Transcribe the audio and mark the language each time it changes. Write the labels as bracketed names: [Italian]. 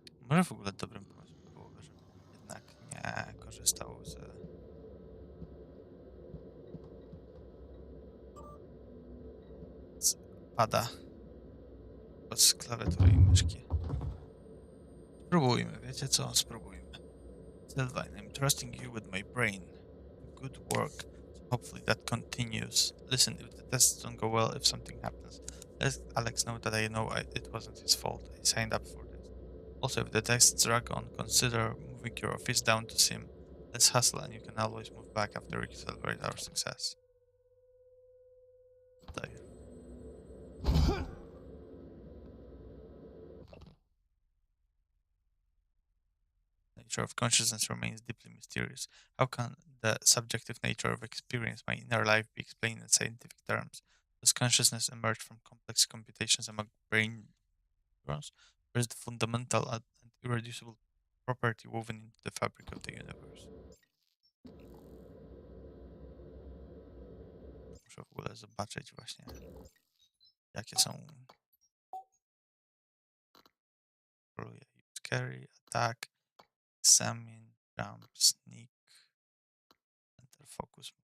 [Polish] Może w ogóle dobrym pomysłem byłoby, żeby jednak nie korzystał z pada z klawiatury i myszki. Spróbujmy, wiecie co? Spróbujmy. [English] Sylvain, I'm trusting you with my brain. Good work. So hopefully that continues. Listen, if the tests don't go well, if something happens, let Alex know that I know it wasn't his fault. I signed up for this. Also, if the tests drag on, consider moving your office down to Sim. Let's hustle and you can always move back after we celebrate our success. [Polish] Daję. [English] Nature of consciousness remains deeply mysterious. How can the subjective nature of experience, my inner life, be explained in scientific terms? Does consciousness emerge from complex computations among brain neurons, or is the fundamental and irreducible property woven into the fabric of the universe? [Polish] Muszę w ogóle zobaczyć właśnie, jakie są. [English] Use carry, attack, examine, jump, sneak, enter focus.